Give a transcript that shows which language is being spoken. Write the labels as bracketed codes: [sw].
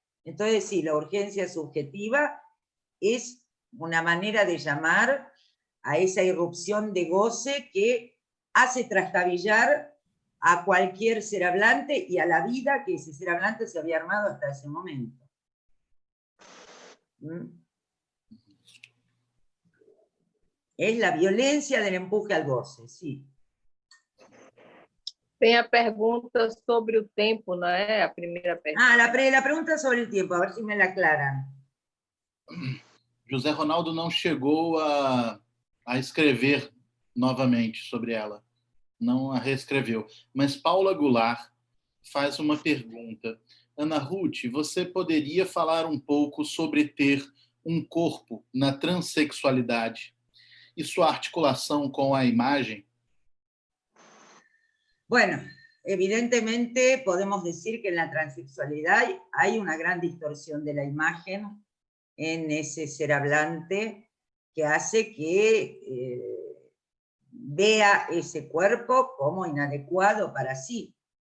[es] Entonces, sí, la urgencia subjetiva es una manera de llamar a esa irrupción de goce que hace trastabillar a cualquier ser hablante y a la vida que ese ser hablante se había armado hasta ese momento. Es la violencia del empuje al goce, sí. [pt] Tem a pergunta sobre o tempo, não é? A primeira pergunta. [es] Ah, la pregunta sobre el tiempo, a ver si me la aclaran. [pt] José Ronaldo não chegou a escrever novamente sobre ela. Não a reescreveu. Mas Paula Goulart faz uma pergunta. Ana Ruth, você poderia falar um pouco sobre ter um corpo na transexualidade e sua articulação com a imagem? [es] Bueno, evidentemente podemos decir que en la transexualidad hay una gran distorsión de la imagen en ese ser hablante que hace que vea ese cuerpo como inadecuado para sí.